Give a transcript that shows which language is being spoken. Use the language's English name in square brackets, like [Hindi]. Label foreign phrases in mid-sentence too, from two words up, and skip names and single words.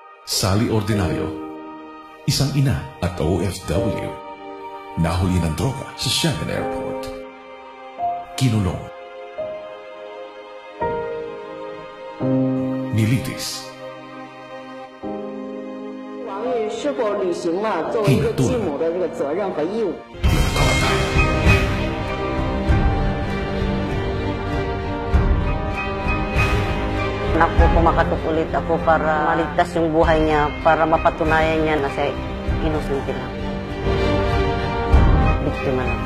[Filipino] Sally Ordinario, isang ina at OFW, nahuli ng droga sa Shanghai Airport. Kinulong. Nilitis. [Chinese] 王玉是否履行了作为一个继母的这个责任和义务？ [Filipino] Anak ko, kumakatok ulit ako para maligtas yung buhay niya, para mapatunayan niya na siya inosente lang. Biktima lang.